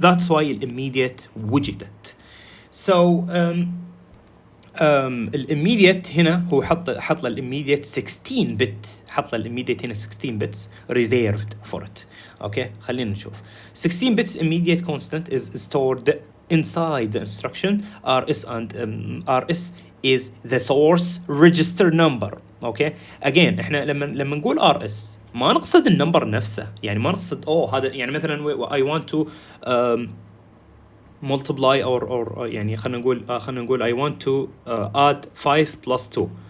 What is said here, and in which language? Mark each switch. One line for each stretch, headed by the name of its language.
English: That's why immediate
Arabic: وجدت. So الاميديت هنا هو حط الاميديت 16 بت. حط الاميديت هنا
English: 16 bits reserved for it. okay,
Arabic: خلينا نشوف.
English: 16 bits immediate constant is stored inside the instruction rs and rs is the source register number.
Arabic: اوكي again احنا لما نقول rs ما نقصد النمبر نفسه، يعني ما نقصد هذا، يعني مثلا
English: I want to multiply or
Arabic: يعني خلينا نقول
English: I want to add 5 plus 2.